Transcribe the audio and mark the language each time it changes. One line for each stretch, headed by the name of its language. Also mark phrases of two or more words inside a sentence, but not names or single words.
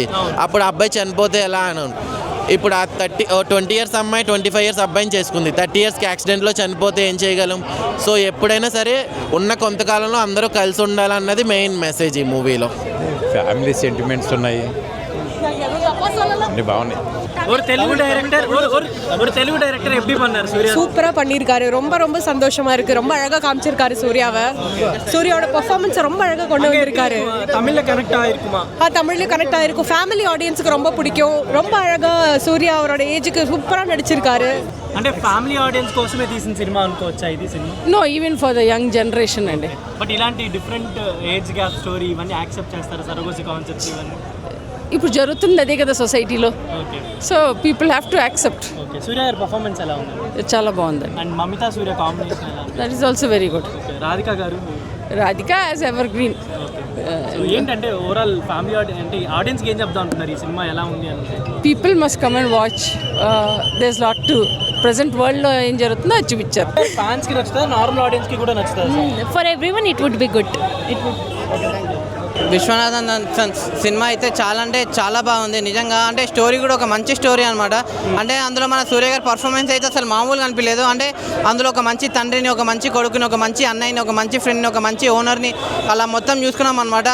Telugu: అప్పుడు అబ్బాయి చనిపోతే ఎలా అని. ఇప్పుడు ఆ 20 years అమ్మాయి 25 years అబ్బాయిని చేసుకుంది, 30 yearsకి యాక్సిడెంట్లో చనిపోతే ఏం చేయగలం? సో ఎప్పుడైనా సరే ఉన్న కొంతకాలంలో అందరూ కలిసి ఉండాలన్నది
English: main message
Telugu: ఈ మూవీలో.
English: family sentiments
Telugu: ఉన్నాయి, బాగున్నాయి.
Tamil: ஒரு தெலுங்கு டைரக்டர் எப்படி பண்ணாரு சூர்யா? சூப்பரா பண்ணியிருக்காரு, ரொம்ப ரொம்ப சந்தோஷமா இருக்கு. ரொம்ப அழகா காமிச்சிருக்காரு சூர்யாவை. சூர்யாவோட பெர்ஃபார்மன்ஸ் ரொம்ப அழகா கொண்டு வந்திருக்காரு. தமிழ்ல கனெக்ட் ஆயிருக்குமா? தமிழ்ல கனெக்ட் ஆயிருக்கும்.
English: family audienceக்கு
Tamil: ரொம்ப பிடிக்கும். ரொம்ப அழகா సూర్య அவரோட ஏஜ்கி சூப்பரா நடிச்சிருக்காரு.
Telugu: అంటే
English: family audience
Telugu: కోసమే తీసిన సినిమా అనుకోవచ్చా ఇది సినిమా?
English: No, even for the young generation అండి.
Telugu: బట్ ఇలాంటి
English: different age gap story
Telugu: ఇవన్నీ యాక్సెప్ట్ చేస్తారు,
English: surrogacy concepts
Telugu: ఇవన్నీ ఇప్పుడు జరుగుతుంది అదే కదా సొసైటీలో. ఓకే,
English: So people have to accept.
Telugu: ఓకే. సూర్య గారి పర్ఫార్మెన్స్ ఎలా ఉంది? చాలా బాగుంది. అండ్ మమితా సూర్య కాంబినేషన్ ఎలా ఉంది?
English: That is also very good.
Telugu: రాధిక గారు,
English: Radhika as ever green.
Telugu: ఏంటంటే
English: overall family
Telugu: అంటే ఆడియన్స్కి ఏం చెప్తా ఉంటున్నారు ఈ సినిమా ఎలా ఉంది అని?
English: People must come and watch. There is lot to present
Telugu: వరల్డ్లో ఏం జరుగుతుందో అది చూపించారు. ఫ్యాన్స్కి నచ్చుతుందా,
English: normal audienceకి
Telugu: కూడా నచ్చుతుంది?
English: For everyone it would be good. It would.
Telugu: విశ్వనాథన్ సన్స్ సినిమా అయితే చాలా అంటే చాలా బాగుంది నిజంగా. అంటే స్టోరీ కూడా ఒక మంచి స్టోరీ అనమాట. అంటే అందులో మన సూర్య గారి పర్ఫార్మెన్స్ అయితే అసలు మామూలుగా అనిపించలేదు. అంటే అందులో ఒక మంచి తండ్రిని, ఒక మంచి కొడుకుని, ఒక మంచి అన్నయ్యని, ఒక మంచి ఫ్రెండ్ని, ఒక మంచి ఓనర్ని అలా మొత్తం చూసుకున్నాం అనమాట.